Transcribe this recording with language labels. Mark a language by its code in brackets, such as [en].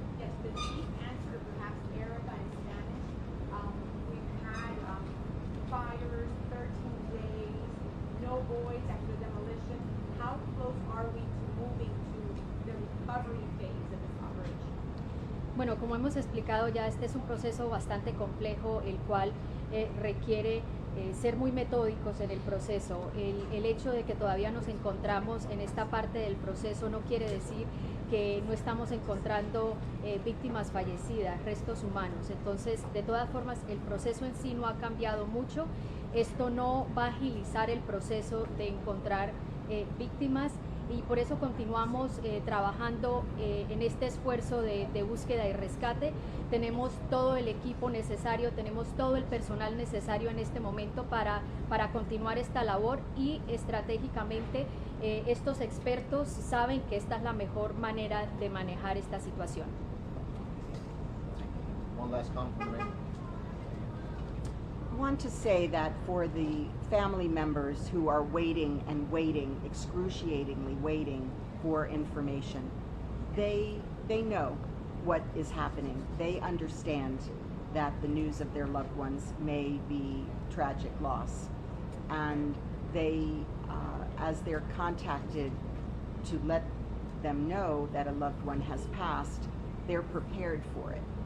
[en] Yes, the chief answered perhaps Erica in Spanish. We've had fires, 13 days, no voids after demolition. How close are we to moving to the recovery phase of this operation? [es] Bueno, como hemos explicado ya, este es un proceso bastante complejo, el cual requiere ser muy metódicos en el proceso. El hecho de que todavía nos encontramos en esta parte del proceso no quiere decir que no estamos encontrando víctimas fallecidas, restos humanos. Entonces, de todas formas, el proceso en sí no ha cambiado mucho. Esto no va a agilizar el proceso de encontrar víctimas, y por eso continuamos trabajando en este esfuerzo de búsqueda y rescate. Tenemos todo el equipo necesario, tenemos todo el personal necesario en este momento para continuar esta labor, y estratégicamente estos expertos saben que esta es la mejor manera de manejar esta situación. [en] One last comment from the mayor. I want to say that for the family members who are waiting and waiting, excruciatingly waiting for information, they know what is happening. They understand that the news of their loved ones may be tragic loss, and they, as they're contacted to let them know that a loved one has passed, they're prepared for it.